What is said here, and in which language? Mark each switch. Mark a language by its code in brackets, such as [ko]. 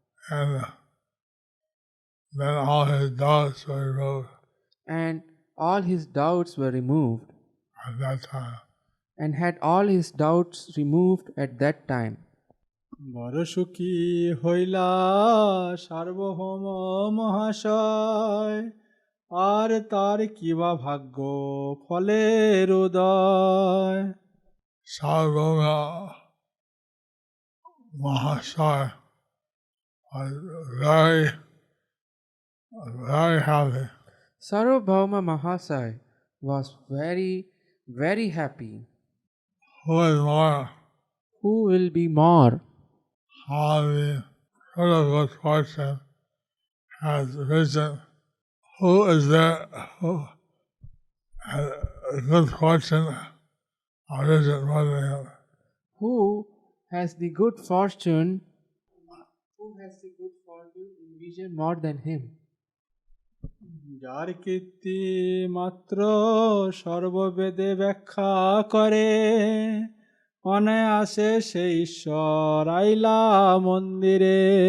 [en] and then all his doubts were removed and all his doubts were removed, at that time. and had all his doubts removed at that time. [bn] বড় সুখী হইলা সার্বভৌম মহাশয়, আর তার কিবা ভাগ্য ফলের উদয়। [en] Sarvabhauma Mahasaya was very, very happy. Sarvabhauma Mahasaya was very, very happy. Who is more Who will be more? how the fruit of good fortune has risen? Who is there who has good fortune arisen more than him? Who has the good fortune? Who has the good fortune in vision more than him? [bn] যার কীর্তি মাত্র সর্ববেদে ব্যাখ্যা করে, অনায়াসে সে ঈশ্বর আইলা মন্দিরে।